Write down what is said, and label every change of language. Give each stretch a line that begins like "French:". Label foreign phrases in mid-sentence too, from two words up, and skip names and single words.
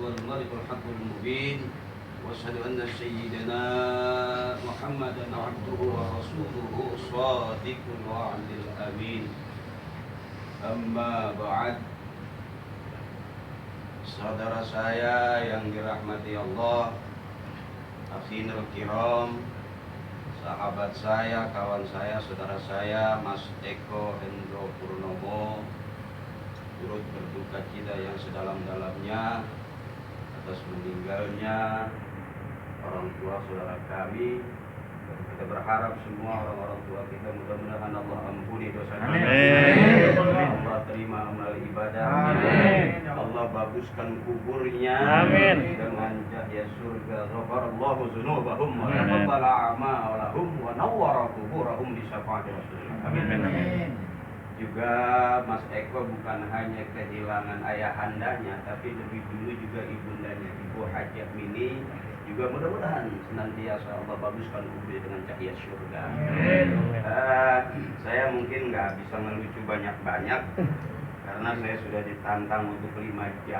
Arabic: الملك الحق المبين واشهد ان سيدنا محمدا عبده ورسوله الصادق الوعد الامين أما بعد.
Indonesian: Saudara saya yang dirahmati Allah,
Arabic: إخواني الكرام,
Indonesian: sahabat saya, kawan saya, saudara saya, Mas Eko Hendro Purnomo, turut berduka cita yang sedalam-dalamnya atas meninggalnya orang tua saudara kami. Kita berharap semua orang-orang tua kita mudah-mudahan Allah ampuni dosanya. Allah terima amal ibadahnya. Allah baguskan kuburnya. Amin. Dengan cahaya surga.
Arabic: غفر الله ذنوبهم وتقبل أعمالهم ونور قبورهم بشفاعة رسول الله.
Indonesian: Amin. Juga Mas Eko bukan hanya kehilangan ayahandanya, tapi lebih dulu juga ibundanya, Ibu Hajah Mini. Juga mudah-mudahan senantiasa Allah baguskan kubur dengan cahaya surga. Saya mungkin nggak bisa ngelucu banyak-banyak karena saya sudah ditantang untuk 5 jam.